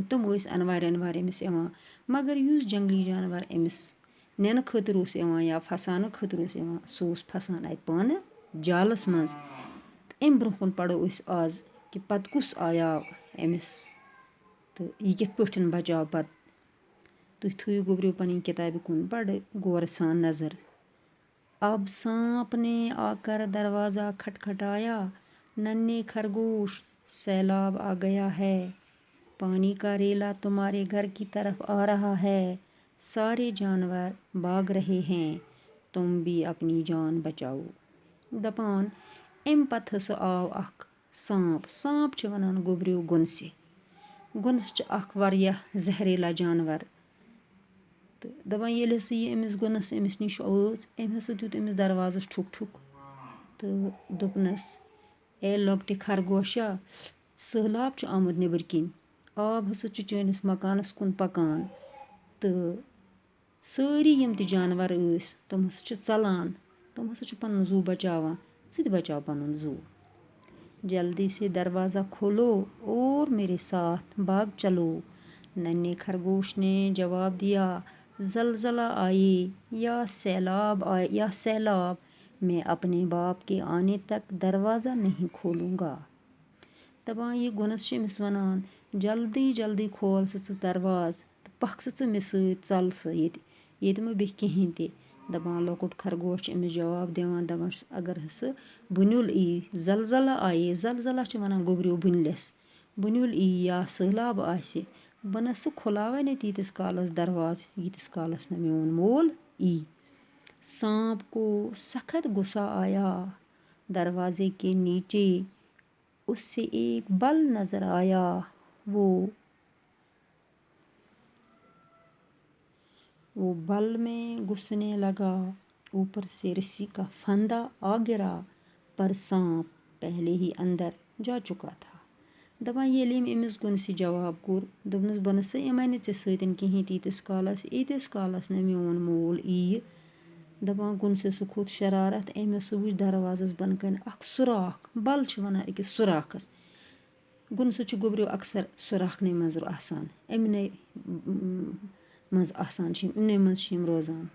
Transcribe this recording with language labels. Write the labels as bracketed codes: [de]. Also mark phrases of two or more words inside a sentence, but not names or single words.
[ks] तम अनवार अमिस यवान, मगर युस जंगली जानवर अमिस नैन खतर या फसान खतर सह फसान अत पान जालस मज। अम ब्रोह पढ़ो आज कि पत कुस आयाव अमिस तो यह कित पठन बचाव पत। तुम थो गोबरियो पन किताब कुन बड़ गौर सान नज़र। [ur] اب سانپ نے آ کر دروازہ کھٹکھٹایا، ننھے خرگوش سیلاب آ گیا ہے، پانی کا ریلا تمہارے گھر کی طرف آ رہا ہے، سارے جانور بھاگ رہے ہیں، تم بھی اپنی جان بچاؤ. [ks] दपान अम पत हस आव अख सांप। सांप च वनान गोबरियो गुनसे। गुनस च अख वारियाह जहरीला जानवर। तो दपान ये यह अमिस गुनस अमिस निश वोच अम हसा दित अमिस दरवाज़स ठुक ठुक तो दोपनस ए लॉकटे खरगोशा सहलाब च आमुत नेबर किन, आब हसा च चनिस मकानस कुन पकान तो सारी यम ते जानवर तम हसा च चलान, तम हसा च पनुन जू बचावान। ज़ित बचाव पनुन जू। [ur] جلدی سے دروازہ کھولو اور میرے ساتھ بھاگ چلو. ننھے خرگوش نے جواب دیا، زلزلہ آئے یا سیلاب، میں اپنے باپ کے آنے تک دروازہ نہیں کھولوں گا. [ks] दपान यह गुनस अमिस वनान, जल्दी जल्दी खोल स दरवाज़ तो पख स मे सत चल स ये मे बह कहें ते। दपान लकुट खरगोश अमिस जवाब दिवान दपान अगर हस बुनुल ई [ur] زلزلہ آئے, [ks] ज़लज़ला च वनान गोबरियो बुनलस, बुनुल ई या सहलाब आसे बह न सह खुलावे न तीतिस कालस दरवाज़ यीतिस कालस न मेन मोल ई। [ur] سانپ کو سخت غصہ آیا، دروازے کے نیچے اس سے ایک بل نظر آیا. وہ بل میں گھسنے لگا، اوپر سے رسی کا پھندا آ گرا، پر سانپ پہلے ہی اندر جا چکا تھا. [ks] दपान ये अमिस गुनस जवाब कोर दोपनस बह नसा यमन ऐ सतन कहें तीतिस कालस न मेन मोल ई। दपान गुनस खोत शरारत अम हस वुच दरवाज़स बन कन अख सुराख, बल च वनान अकिस सुराखस। गुनस च गोबरियो अक्सर सुराखने मज आसान, अमने मज आसान अमने मज रोजान।